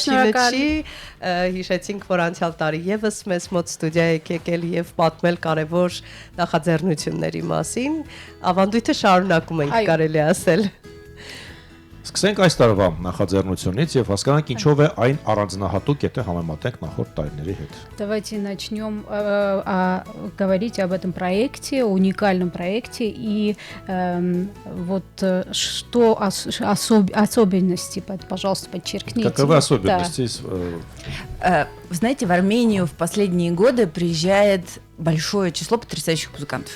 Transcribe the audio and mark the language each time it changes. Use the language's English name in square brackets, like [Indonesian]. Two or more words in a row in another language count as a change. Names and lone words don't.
[Armenian] առաջինը չի, հիշեցինք, որ անցյալ տարի եւս մեզ մոտ ստուդիա եք եկել եւ պատմել կարևոր նախաձեռնությունների մասին։ Ավանդույթը շարունակում ենք, Այո։ կարելի է ասել։ Սկսենք այս տարվա նախաձեռնությունից եւ հասկանանք ինչով է այն առանձնահատուկ, եթե համեմատենք նախորդ տարիների հետ։ [Russian] Давайте начнем говорить об этом проекте, уникальном проекте и вот что особенности, пожалуйста, подчеркните. Каковы особенности? Вы знаете, в Армению в последние годы приезжает большое число потрясающих музыкантов.